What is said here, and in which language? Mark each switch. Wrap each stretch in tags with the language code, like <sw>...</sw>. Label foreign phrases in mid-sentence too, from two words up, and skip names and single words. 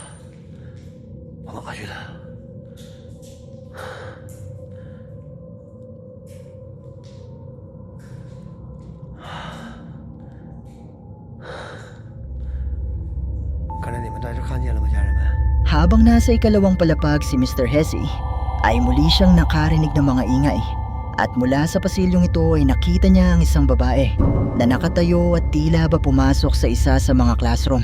<zh>往哪去了？刚才你们在这看见了吗，家人们？</zh> <tl>Habang nasa ikalawang palapag si Mr. Hesse, ay muli siyang nakarinig ng mga ingay. At mula sa pasilyong ito ay nakita niya ang isang babae na nakatayo at tila ba pumasok sa isa sa mga classroom.</tl>